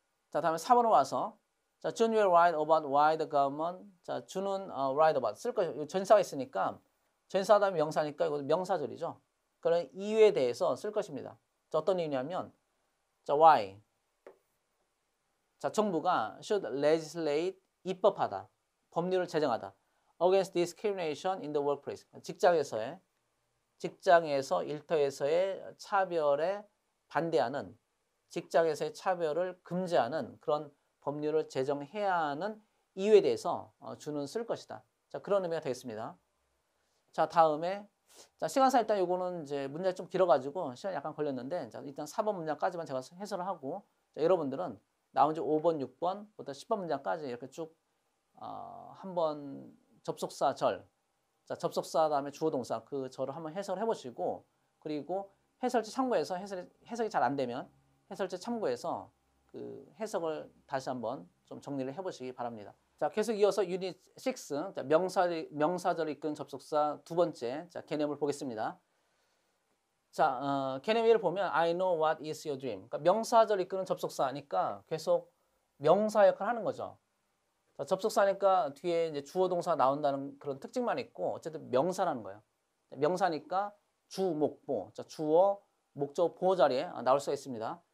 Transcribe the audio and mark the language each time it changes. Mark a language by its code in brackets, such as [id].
[ko] 자, 다음에 4번으로 와서 자, [en] June will write about why the government [ko] 자, 주는 write about 쓸 거 전사가 있으니까 전사 다음에 명사니까 이거 명사절이죠. 그런 이유에 대해서 쓸 것입니다. 자, 어떤 이유냐면 자, why 자, 정부가 [en] should legislate [ko] 입법하다. 법률을 제정하다. [en] against discrimination in the workplace. [ko] 직장에서 일터에서의 차별에 반대하는 직장에서의 차별을 금지하는 그런 법률을 제정해야 하는 이유에 대해서 주는 쓸 것이다. 자, 그런 의미가 되겠습니다. 자, 다음에 자, 시간상 일단 요거는 이제 문제가 좀 길어가지고 시간이 약간 걸렸는데 자, 일단 4번 문장까지만 제가 해설을 하고 자, 여러분들은 나온 지 5번, 6번부터 10번 문장까지 이렇게 쭉 한번 접속사절 자, 접속사 다음에 주어 동사 그 절을 한번 해설해 보시고 그리고 해설지 참고해서 해석이 잘 안 되면 해설지 참고해서 그 해석을 다시 한번 좀 정리를 해 보시기 바랍니다. 자, 계속 이어서 유닛 6 자, 명사절을 이끄는 접속사 두 번째 자, 개념을 보겠습니다. [en] 자, 개념 1을 보면 I know what is your dream. [ko] 그러니까 명사절 이끄는 접속사니까 계속 명사 역할을 하는 거죠. 자, 접속사니까 뒤에 이제 주어 동사 나온다는 그런 특징만 있고 어쨌든 명사라는 거예요. 명사니까 주, 목, 보. 자, 주어, 목적, 보호 자리에 나올 수가 있습니다.